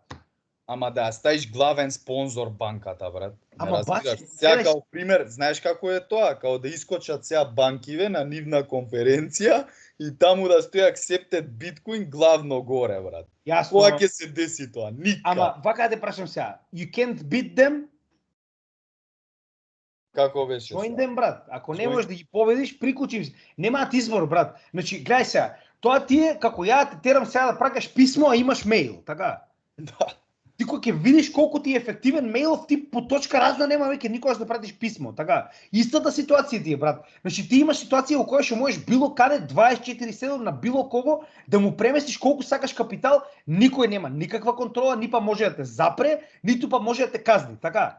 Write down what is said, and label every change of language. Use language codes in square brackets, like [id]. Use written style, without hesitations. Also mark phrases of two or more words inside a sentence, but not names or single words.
[mk] Ама да ставиш главен спонзор банката, брат. Ама баш, сега као пример, знаеш како е тоа? Као да искочат сега банкиве на нивна конференција и таму да стои accepted Bitcoin главно горе, брат. Јасно. Кога ќе се деси тоа? Никад. Ама вака да те прашам сега. [en] You can't beat them, [mk] како беше? [en] join them, [mk] брат. Ако не можеш да ги победиш, приклучи. Немаат избор, брат. Значи, гледај сега, тоа ти е како ја те терам сега да пракаш писмо, а имаш мејл, така? Да. Ти кога ќе видиш колку ти е ефективен мејлов, ти по точка разна нема веќе никогаш да пратиш писмо, така? Истата ситуација ти е, брат. Значи ти имаш ситуација во која што можеш било каде 24/7 на било кого да му преместиш колку сакаш капитал, никој нема никаква контрола, ни па може да те запре, ниту па може да те казни, така?